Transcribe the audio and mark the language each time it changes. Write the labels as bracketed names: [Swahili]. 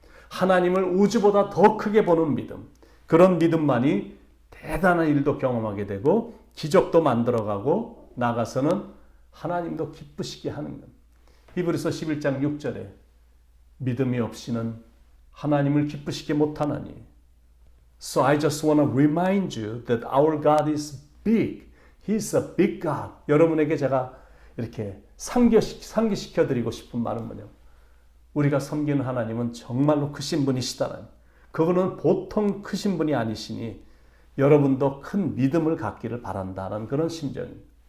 [Korean] 하나님을 우주보다 더 크게 보는 믿음. 그런 믿음만이 대단한 일도 경험하게 되고 기적도 만들어가고 나가서는 하나님도 기쁘시게 하는 것. 히브리서 11장 6절에 믿음이 없이는 하나님을 기쁘시게 못하나니. [English] So I just want to remind you that our God is big. He is a big God. [Korean] 여러분에게 제가 이렇게 상기시켜 드리고 싶은 말은 뭐냐면 우리가 섬기는 하나님은 정말로 크신 분이시다라는. 그분은 보통 크신 분이 아니시니 여러분도 큰 믿음을 갖기를 바란다는 그런 심정입니다.